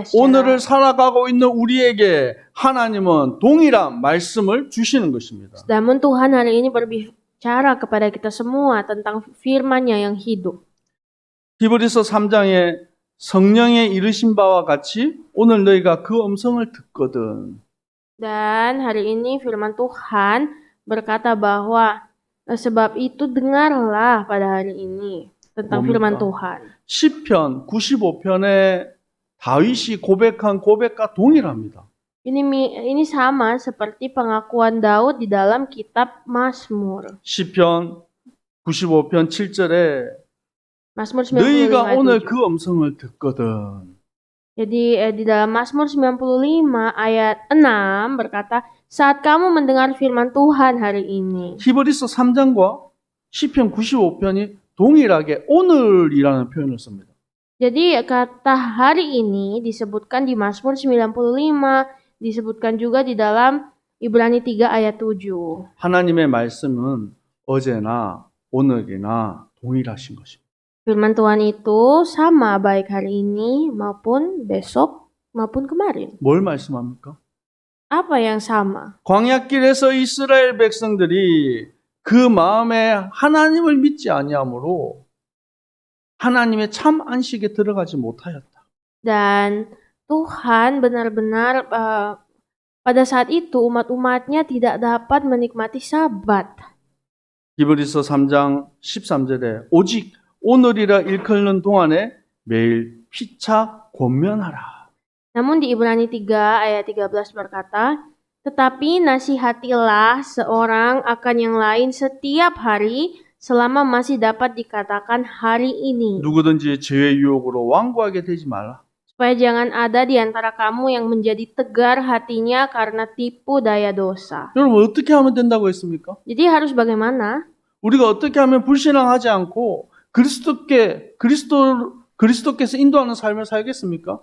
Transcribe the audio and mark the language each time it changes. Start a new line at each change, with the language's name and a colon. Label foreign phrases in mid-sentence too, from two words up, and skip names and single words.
Korean: 오늘을 살아가고 있는 우리에게 하나님은 동일한 말씀을 주시는 것입니다.
Indonesian: Namun Tuhan hari ini berbicara kepada kita semua tentang firman-Nya yang hidup.
Korean: 히브리서 3장에 성령의 이르신 바와 같이 오늘 너희가 그 음성을 듣거든.
Indonesian: Dan hari ini firman Tuhan berkata bahwa sebab itu dengarlah pada hari ini tentang firman
Korean: 뭡니까?
Indonesian: Tuhan.
Korean: 시편 95편에 다윗이 고백한 고백과 동일합니다.
Indonesian: Ini sama seperti pengakuan Daud di dalam kitab Mazmur.
Korean: 시편 95편 7절에
Indonesian: Mazmur 95
Korean: 너희가
Indonesian: ayat
Korean: 오늘
Indonesian: 7.
Korean: 그 음성을 듣거든.
Indonesian: Jadi di dalam Mazmur 95 ayat 6 berkata, saat kamu mendengar firman Tuhan hari ini.
Korean: 히브리서 3장과 시편 95편이 동일하게 오늘이라는 표현을 씁니다.
Indonesian: Jadi kata hari ini disebutkan di Mazmur 95, disebutkan juga di dalam Ibrani 3 ayat 7.
Korean: 하나님의 말씀은 어제나 오늘이나 동일하신 것입니다.
Indonesian: Firman Tuhan itu sama baik hari ini maupun besok maupun kemarin.
Korean: 뭘 말씀합니까?
Indonesian: Apa yang sama?
Korean: 광야길에서 이스라엘 백성들이 그 마음에 하나님을 믿지 아니하므로 하나님의 참 안식에 들어가지 못하였다.
Indonesian: Dan Tuhan benar-benar pada saat itu umat-umatnya tidak dapat menikmati Sabat.
Korean: 히브리서 3장 13절에 오직 오늘이라 일컫는 동안에 매일 피차 권면하라.
Indonesian: Namun di Ibrani 3 ayat 13 berkata, tetapi nasihatilah seorang akan yang lain setiap hari selama masih dapat dikatakan hari ini.
Korean: 누구든지 죄의 유혹으로 완고하게 되지 말라.
Indonesian: Supaya jangan ada di antara kamu yang menjadi tegar hatinya karena tipu daya dosa.
Korean: 여러분 어떻게 하면 된다고 했습니까?
Indonesian: Jadi harus bagaimana?
Korean: 우리가 어떻게 하면 불신앙하지 않고 그리스도께서 인도하는 삶을 살겠습니까?